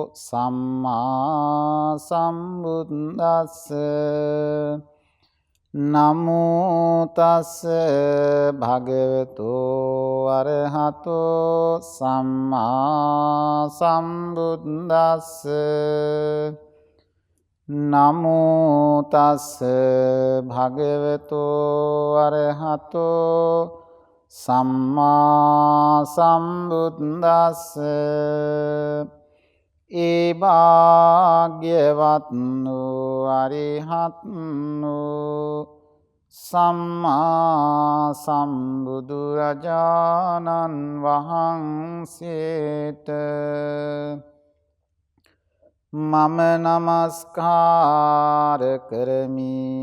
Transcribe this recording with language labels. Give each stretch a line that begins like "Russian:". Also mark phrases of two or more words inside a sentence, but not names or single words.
Pali: සම්මා සම්බුද්දස්ස නමෝ තස්ස භගවතෝ අරහතෝ සම්මා සම්බුද්දස්ස නමෝ තස්ස භගවතෝ අරහතෝ සම්මා සම්බුද්දස්ස
Sinhala: ඒ භාග්‍යවත් වූ අරිහත් වූ සම්මා සම්බුදු රජාණන් වහන්සේට මම නමස්කාර කරමි.